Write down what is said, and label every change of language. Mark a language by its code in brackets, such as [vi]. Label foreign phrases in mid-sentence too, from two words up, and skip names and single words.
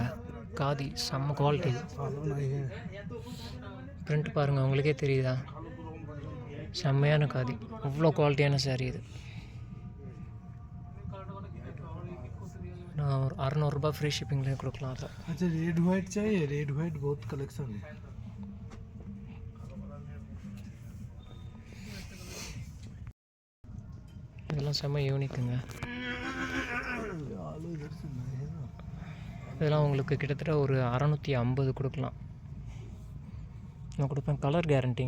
[ta] காதி செம்ம குவாலிட்டி. பிரிண்ட் பாருங்கள், உங்களுக்கே தெரியுதா? செம்மையான காதி, அவ்வளோ குவாலிட்டியான சாரீ இது. நான் ஒரு 600 ரூபா [en] free shippingலேயே [ta] கொடுக்கலாம். அதை [hi] अच्छा [en] red white [hi] चाहिए? [en] red white [hi] बहुत कलेक्शन है. [ta] இதெல்லாம் செம்ம யூனிக்குங்க. இதெல்லாம் உங்களுக்கு கிட்டத்தட்ட ஒரு 650 கொடுக்கலாம். நான் கொடுப்பேன். [en] colour guaranteeங்க.